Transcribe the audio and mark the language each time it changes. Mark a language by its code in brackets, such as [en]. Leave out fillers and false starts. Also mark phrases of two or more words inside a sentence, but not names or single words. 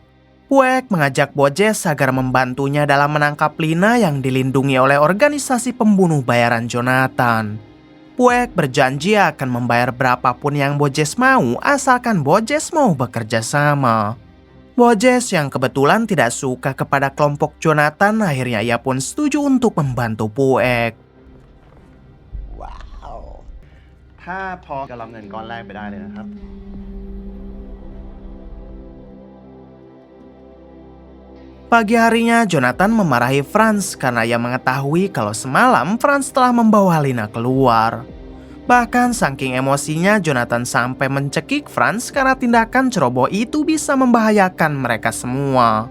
[id] Puek mengajak Bojes agar membantunya dalam menangkap Lina yang dilindungi oleh organisasi pembunuh bayaran Jonathan. Puek berjanji akan membayar berapapun yang Bojes mau asalkan Bojes mau bekerja sama. Bojes yang kebetulan tidak suka kepada kelompok Jonathan, akhirnya ia pun setuju untuk membantu Puek. [th] ถ้าพอจะรับเงินก้อนแรกไปได้เลยนะครับ [id] Pagi harinya Jonathan memarahi Franz karena ia mengetahui kalau semalam Franz telah membawa Lina keluar. Bahkan saking emosinya, Jonathan sampai mencekik Franz karena tindakan ceroboh itu bisa membahayakan mereka semua.